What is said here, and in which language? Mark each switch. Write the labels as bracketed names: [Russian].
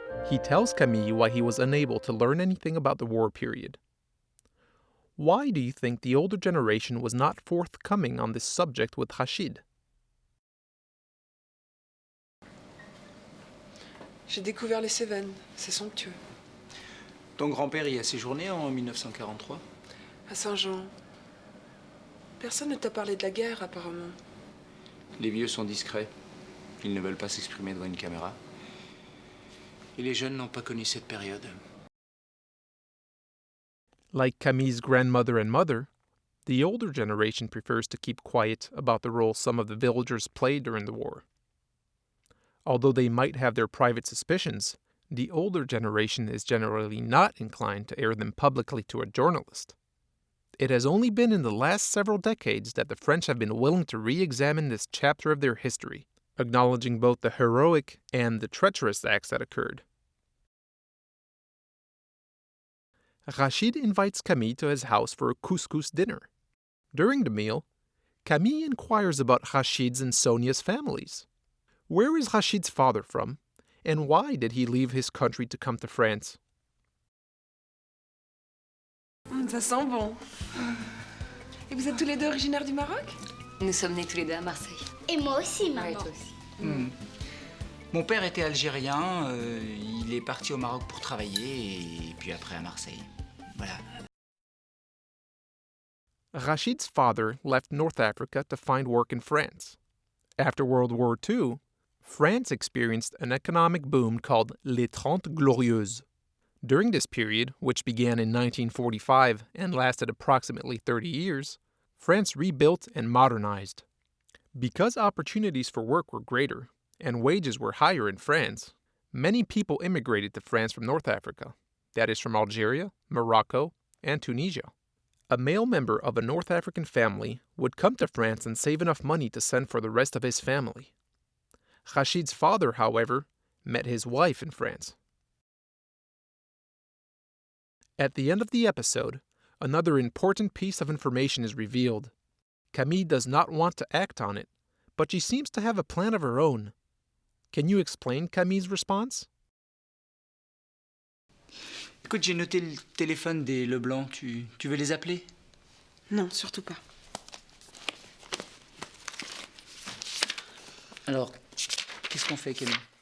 [English] He tells Camille why he was unable to learn anything about the war period. Why do you think the older generation was not forthcoming on this subject with Rachid? [French] J'ai découvert les Cévennes. C'est somptueux. Ton grand-père y a séjourné en 1943? À Saint-Jean. Personne ne t'a parlé de la guerre, apparemment. Les vieux sont discrets. Ils ne veulent pas s'exprimer devant une caméra. Et les jeunes n'ont pas connu cette période. [English] Like Camille's grandmother and mother, the older generation prefers to keep quiet about the role some of the villagers played during the war. Although they might have their private suspicions, the older generation is generally not inclined to air them publicly to a journalist. It has only been in the last several decades that the French have been willing to re-examine this chapter of their history, acknowledging both the heroic and the treacherous acts that occurred. Rachid invites Camille to his house for a couscous dinner. During the meal, Camille inquires about Rachid's and Sonia's families. Where is Rachid's father from, and why did he leave his country to come to France? [French] Ça sent bon. Et vous êtes tous les deux originaires du Maroc? Nous sommes nés tous les deux à Marseille. Et moi aussi, maman. Ouais, toi aussi. Mon père était algérien. Il est parti au Maroc pour travailler et puis après à Marseille. Voilà. [English] Rachid's father left North Africa to find work in France. After World War II, France experienced an economic boom called Les Trente Glorieuses. During this period, which began in 1945 and lasted approximately 30 years, France rebuilt and modernized. Because opportunities for work were greater and wages were higher in France, many people immigrated to France from North Africa, that is, from Algeria, Morocco, and Tunisia. A male member of a North African family would come to France and save enough money to send for the rest of his family. Rachid's father, however, met his wife in France. At the end of the episode, another important piece of information is revealed. Camille does not want to act on it, but she seems to have a plan of her own. Can you explain Camille's response? [French] Écoute, j'ai noté le téléphone des Leblanc. Tu veux les appeler? Non, surtout pas. Alors, qu'est-ce qu'on fait, Camille?